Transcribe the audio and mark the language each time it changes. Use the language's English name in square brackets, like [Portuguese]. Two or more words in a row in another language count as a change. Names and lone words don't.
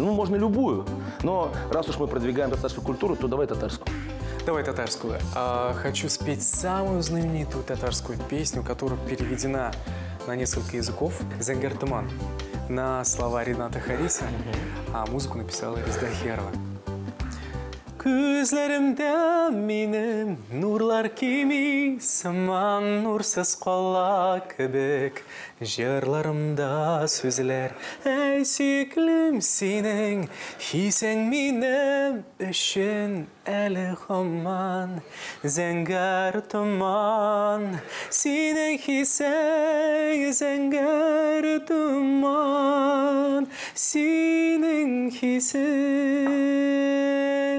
[Russian] Ну, можно любую, но раз уж мы продвигаем татарскую культуру, то давай татарскую. Давай татарскую. Хочу спеть самую знаменитую татарскую песню, которая переведена на несколько языков. «Зенгар туман» на слова Рената Хариса, а музыку написала Резда Херова. [Tatar] Күзләремдә минем нурлар кими, сыман нурсыз кала кебек, җырларымда сүзләр, әй сөеклем синең, хисең минем өчен әле һаман, зәңгәр томан, синең хисең, зәңгәр томан, синең хисең.